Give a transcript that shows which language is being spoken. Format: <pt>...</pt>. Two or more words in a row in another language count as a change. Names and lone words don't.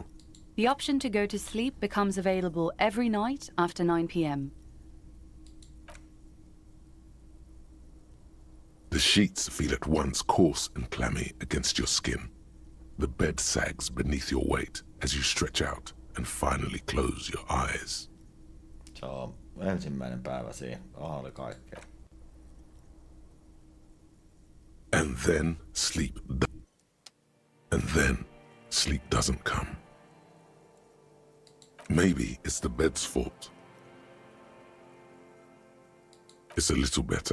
<en>The option to go to sleep becomes available every night after 9 p.m. The sheets feel at once coarse and clammy against your skin. The bed sags beneath your weight as you stretch out and finally close your eyes.</en> <fi>Se on ensimmäinen päivä siinä. Aha, oli kaikkea.</fi> <en>And then sleep doesn't come. Maybe it's the bed's fault. It's a little better.</en>